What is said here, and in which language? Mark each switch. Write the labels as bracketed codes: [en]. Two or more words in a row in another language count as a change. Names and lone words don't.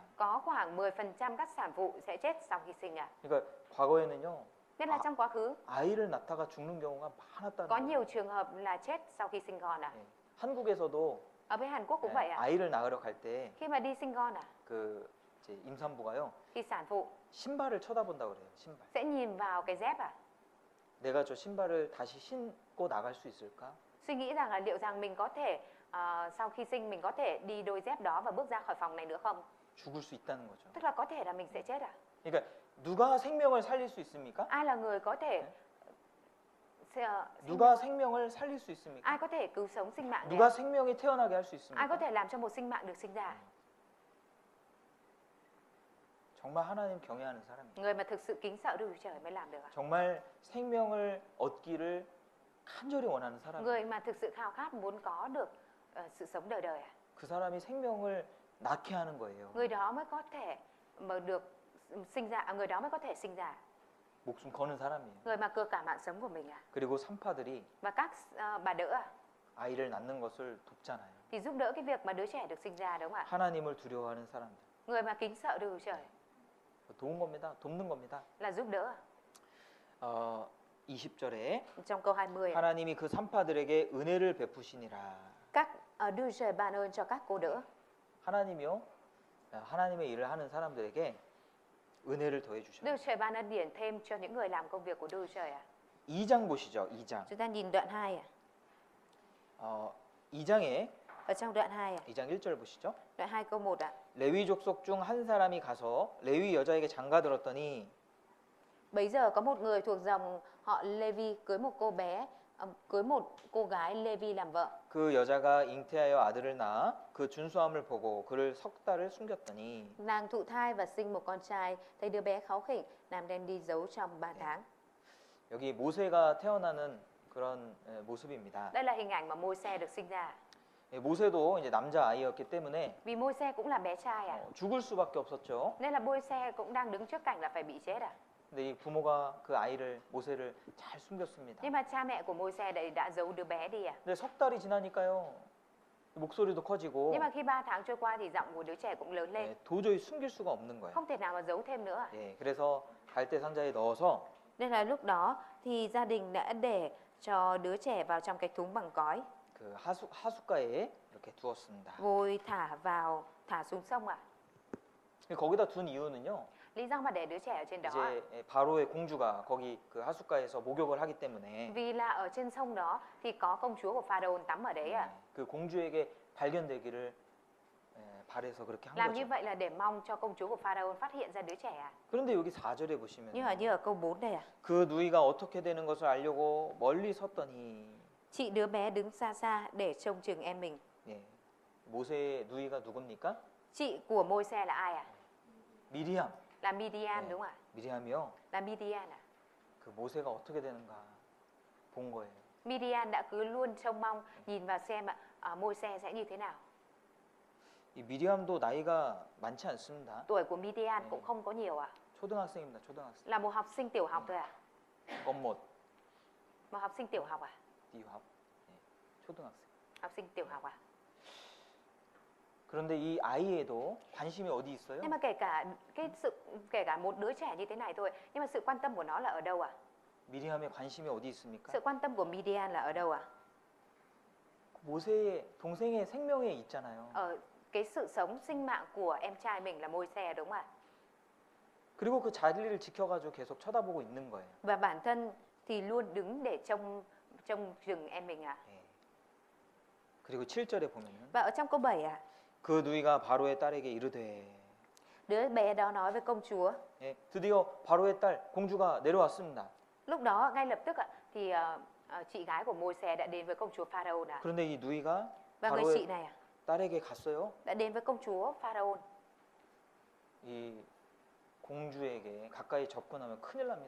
[vi] có khoảng 10% các sản phụ sẽ chết sau khi sinh ạ. [ko] 그러니까 과거에는요, [vi] Nhất là trong quá khứ, [ko] 아이를 낳다가 죽는 경우가 많았다는 [vi] có [ko] 거예요. [vi] nhiều trường hợp là chết sau khi sinh con ạ. [ko] 한국에서도 [vi] Ở bên Hàn Quốc cũng vậy ạ. [ko] 아이를 낳으러 갈 때 [vi] Khi mà đi sinh con ạ, [ko] 그 이제 임산부가요, [vi] thì sản phụ [ko] 신발을 쳐다본다 그래요. 신발. [vi] sẽ nhìn vào cái dép ạ. [ko] 내가 저 신발을 다시 신고 나갈 수 있을까? [vi] Suy nghĩ rằng là liệu rằng mình có thể sau khi sinh mình có thể đi đôi dép đó và bước ra khỏi phòng này nữa không? [ko] 죽을 수 있다는 거죠. [vi] Tức là có thể là mình sẽ chết ạ. [ko] 그러니까 누가 생명을 살릴 수 있습니까? [vi] Ai là người có thể [ko] 누가 생명을 살릴 수 있습니까? [vi] ai có thể cứu sống sinh mạng [ko] 누가 [vi] này? [ko] 생명이 태어나게 할 수 [vi] Ai có [ko] 있습니까? [vi] thể làm cho một sinh mạng được sinh ra? [ko] 정말 하나님 경외하는 사람이에요. [vi] Người mà thực sự kính sợ Đức Chúa Trời mới làm được ạ. [ko] 정말 생명을 얻기를 간절히 원하는 사람이에요. [vi] Người mà thực sự khao khát muốn có được sự sống đời đời ạ. [ko] 그 사람이 생명을 낳게 하는 거예요. [vi] Người đó mới có thể mà được sinh ra, người đó mới có thể sinh ra. [ko] 목숨 거는 사람이에요. [vi] Người mà cược cả mạng sống của mình ạ. [ko] 그리고 산파들이 [vi] Và các bà đỡ ạ, [ko] 아이를 낳는 것을 돕잖아요. [vi] thì giúp đỡ cái việc mà đứa trẻ được sinh ra đúng không ạ? [ko] 하나님을 두려워하는 사람들. [vi] Người mà kính sợ Đức Chúa Trời [ko] 도운 겁니다. 돕는 겁니다. [vi] là giúp đỡ. [ko] 20절에 [vi] Trong câu 20 ạ, [ko] 하나님이 그 산파들에게 은혜를 베푸시니라. [vi] các Đức Chúa Trời ban ơn cho các cô đỡ. [ko] 하나님이요, 하나님의 일을 하는 사람들에게 은혜를 더해 [vi] Đức [ko] 주셔요. [vi] Chúa Trời ban ân điển thêm cho những người làm công việc của Đức Chúa Trời ạ. [ko] 2장 보시죠. 2장. [vi] Chúng ta nhìn đoạn 2 ạ. [ko] 2장에 [vi] Ở trong đoạn 2 ạ. [ko] 2장 1절 보시죠. [vi] Đoạn 2 câu 1 ạ. [ko] 레위 족속 중 한 사람이 가서 레위 여자에게 장가들었더니 [vi] Bấy giờ có một người thuộc dòng họ Levi cưới một cô bé, cưới một cô gái Levi làm vợ. [ko] 그 여자가 잉태하여 아들을 낳아 그 준수함을 보고 그를 석 달을 숨겼더니 [vi] Nàng thụ thai và sinh một con trai, thấy đứa bé kháu khỉnh, nàng đem đi giấu trong 3 tháng. [ko] 여기 모세가 태어나는 그런 모습입니다. [vi] Đây là hình ảnh mà Môi-se được sinh ra. [ko] 모세도 이제 남자 아이였기 때문에 [vi] Vì Môi-se cũng là bé trai à, [ko] 죽을 수밖에 없었죠. [vi] nên là Môi-se cũng đang đứng trước cảnh là phải bị chết à. [ko] 근데 이 부모가 그 아이를 모세를 잘 숨겼습니다. [vi] Nhưng mà cha mẹ của Môi-se đã giấu đứa bé đi à. [ko] 근데 석 달이 지나니까요. 목소리도 커지고 [vi] Nhưng mà khi 3 tháng trôi qua thì giọng của đứa trẻ cũng lớn lên, [ko] 도저히 숨길 수가 없는 거예요. [vi] không thể nào mà giấu thêm nữa. [ko] 그래서 갈대 상자에 넣어서 [vi] Nên là lúc đó thì gia đình đã để cho đứa trẻ vào trong cái thúng bằng cói, [ko] 그 하숫가에 이렇게 두었습니다. [vi] rồi thả xuống sông ạ. [ko] 거기다 둔 이유는요. [vi] Lý do mà để đứa trẻ ở trên đó ạ, [ko] 이제 바로의 공주가 거기 그 하숫가에서 목욕을 하기 때문에 [vi] vì là ở trên sông đó thì có công chúa của Pharaoh tắm ở đấy ạ. [ko] 그 공주에게 발견되기를 바래서 그렇게 한 [vi] Làm như [ko] 거죠. [vi] vậy là để mong cho công chúa của Pharaoh phát hiện ra đứa trẻ ạ. [ko] 그런데 여기 4절에 보시면 [vi] Như ở câu 4 đây ạ. [ko] 그 누이가 어떻게 되는 것을 알려고 멀리 섰더니 [vi] Chị đứa bé đứng xa xa để trông chừng em mình. [ko] 모세의 누이가 누굽니까? [vi] Chị của Môi-se là ai ạ? [ko] 미리암. [vi] Là Midian [ko] 네. [vi] đúng không ạ? [ko] 미리암이요. [vi] Là Midian ạ. [ko] 그 모세가 어떻게 되는가 본 거예요. [vi] Midian đã cứ luôn trông mong nhìn vào xem Môi-se sẽ như thế nào. [ko] 이 미리암도 나이가 많지 않습니다. [vi] Tuổi của Midian [ko] 네. [vi] cũng không có nhiều ạ. [ko] 초등학생입니다. 초등학생. [vi] Là một học sinh tiểu học thôi ạ. 껌못 Một học sinh tiểu học ạ. [ko] 띠합. 네. 초등학생. [vi] Học sinh tiểu học ạ. [ko] 그런데 이 아이에도 관심이 어디 있어요? [vi] Nhưng mà kể cả một đứa trẻ như thế này thôi, nhưng mà sự quan tâm của nó là ở đâu ạ? [ko] 미리암의 관심이 어디 있습니까? [vi] Sự quan tâm của Midian là ở đâu ạ? [ko] 모세의 동생의 생명에 있잖아요. [vi] Ở cái sự sống sinh mạng của em trai mình là Môi-se đúng không ạ? [ko] 그리고 그 자리를 지켜가지고 계속 쳐다보고 있는 거예요. [vi] Và bản thân thì luôn đứng để trông chừng em mình ạ. [ko] 예. 그리고 7절에 보면은 [vi] Và ở trong câu 7 ạ, [ko] 그 누이가 바로의 딸에게 이르되 [vi] đứa bé đó nói với công chúa. [ko] 예, 드디어 바로의 딸 공주가 내려왔습니다. [vi] Lúc đó ngay lập tức ạ, thì chị gái của Môi-se đã đến với công chúa Pharaoh ạ. [ko] 그런데 이 누이가 [vi] Và người chị [ko] 바로의 [vi] này ạ, [ko] 딸에게 갔어요. [vi] đã đến với công chúa Pharaoh. [ko] 이 공주에게 가까이 접근하면 큰일 납니다.